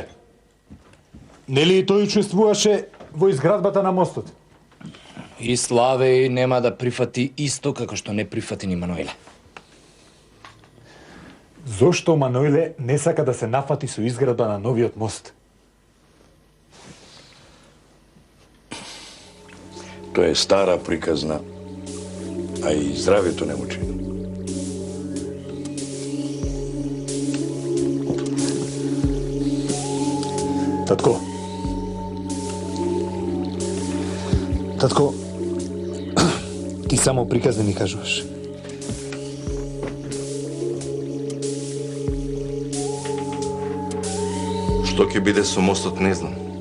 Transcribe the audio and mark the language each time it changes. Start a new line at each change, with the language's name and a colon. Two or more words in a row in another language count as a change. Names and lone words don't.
Macedonian: Нели и тој учествуваше во изградбата на мостот? И Славе нема да прифати исто како што не прифати ни Маноеле. Зошто Маноеле не сака да се нафати со изградба на новиот мост? То е стара приказна, а и здравје то не мучи. Татко. Татко, ти само приказни ми кажуваш. Што ќе биде со мостот не знам.